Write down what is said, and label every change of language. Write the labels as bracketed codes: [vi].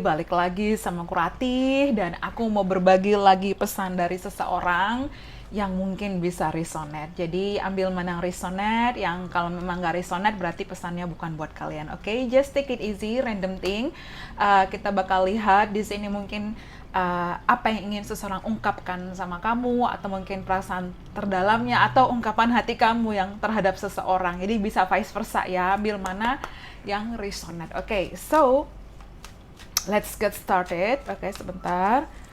[id] Balik lagi sama aku Ratih dan aku mau berbagi lagi pesan dari seseorang yang mungkin bisa resonate. Jadi ambil mana yang resonate, yang kalau memang gak resonate berarti pesannya bukan buat kalian. [en] Oke, just take it easy, random thing. [id] Kita bakal lihat di sini mungkin apa yang ingin seseorang ungkapkan sama kamu, atau mungkin perasaan terdalamnya atau ungkapan hati kamu yang terhadap seseorang. Jadi bisa vice versa ya, ambil mana yang resonate. [en] Oke, so let's get started. [id] Oke, sebentar.